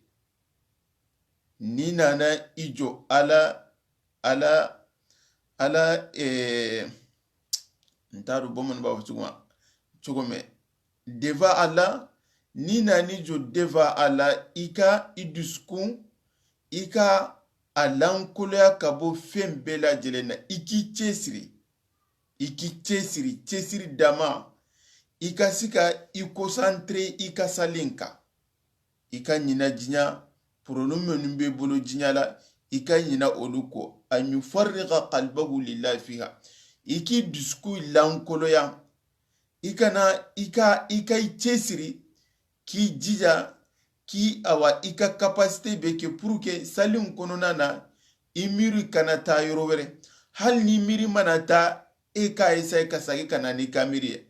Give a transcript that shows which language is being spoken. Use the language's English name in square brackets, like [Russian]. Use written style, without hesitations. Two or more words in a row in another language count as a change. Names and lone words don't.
[Bambara] Ni nana i jɔ n t'a dɔn bamanan b'a fɔ cogo min, devant ala, ni nani jɔ devant ala, i ka i dusukun, i ka a lankoloya ka bɔ fɛn bɛɛ lajɛlen na, i k'i cɛsiri dama, i ka se ka i concentré i ka sali kan, i ka ɲina diɲɛ problème minnu bɛ bolo diɲɛ la, i ka ɲina olu kɔ. [Arabic] أن يفرغ قلبه لله فيها, [Bambara] i k'i dusukun lankoloya, i ka i cɛsiri, k'i jija, i ka capacité bɛ kɛ [French] pour que [Bambara] sali kɔnɔna na i miiri kana taa yɔrɔ wɛrɛ. Hali ni miiri mana taa, e ka essayer ka segin ka na n'i ka miiri ye.